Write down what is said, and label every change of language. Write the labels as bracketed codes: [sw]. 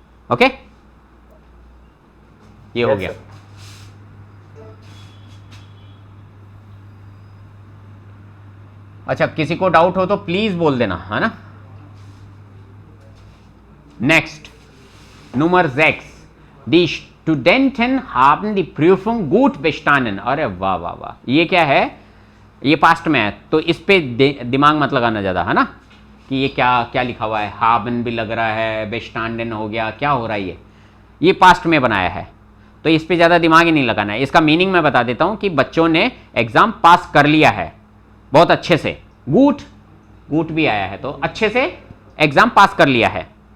[hi] Okay, ये हो [en] Yes, [hi] गया। [en] sir. [hi] अच्छा, किसी को डाउट हो तो प्लीज बोल देना, है ना। [de] नेक्स्ट Nummer 6. Die Studenten haben die Prüfung gut bestanden. [hi] अरे वाह वाह वाह, ये क्या है, ये पास्ट में है तो इस पे दिमाग मत लगाना ज़्यादा, है ना, कि ये क्या क्या लिखा हुआ है, haben भी लग रहा है, bestanden हो गया, क्या हो रहा है, ये पास्ट में बनाया है तो इस पे ज़्यादा दिमाग ही नहीं लगाना है। इसका मीनिंग मैं बता देता हूँ कि बच्चों ने एग्ज़ाम पास कर लिया है बहुत अच्छे से, गूट भी आया है तो अच्छे से एग्ज़ाम पास कर लिया है।